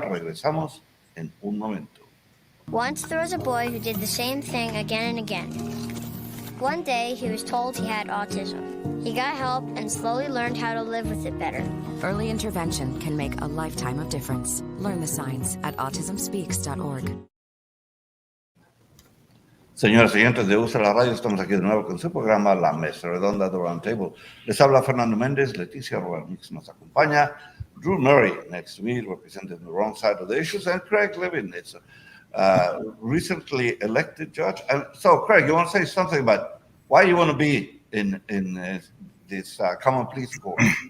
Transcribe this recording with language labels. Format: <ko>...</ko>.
<es>Regresamos en un momento.</es> <en>Once there was a boy who did the same thing again and again. One day, he was told he had autism. He got help and slowly learned how to live with it better. Early intervention can make a lifetime of difference. Learn the signs at autismspeaks.org.</en> <es>Señoras y señores de USA la Radio, estamos aquí de nuevo con su programa La Mesa Redonda, The Round Table. Les habla</es> <en>Fernando Méndez, Leticia Rowanix</en> <es>nos acompaña,</es> <en>Drew Murray next to me, representing the wrong side of the issues, and Craig Levin, it's recently elected judge. So, Craig, you want to say something about why you want to be in this common pleas court?</en>